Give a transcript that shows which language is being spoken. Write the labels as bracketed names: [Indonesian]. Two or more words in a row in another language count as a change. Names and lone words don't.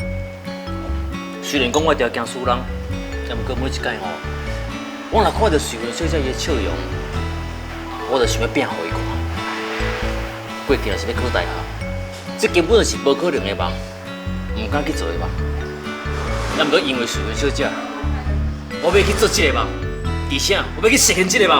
[Min Nan Chinese] 虽然讲我条件输人，但毋过每一届吼，我若看到水文小姐伊笑容，我就想要拼互伊看。过去若是要考大学，这根本就是无可能的梦，唔敢去做的梦。也毋过因为水文小姐，我要去做这个梦，而且我要去实现这个梦。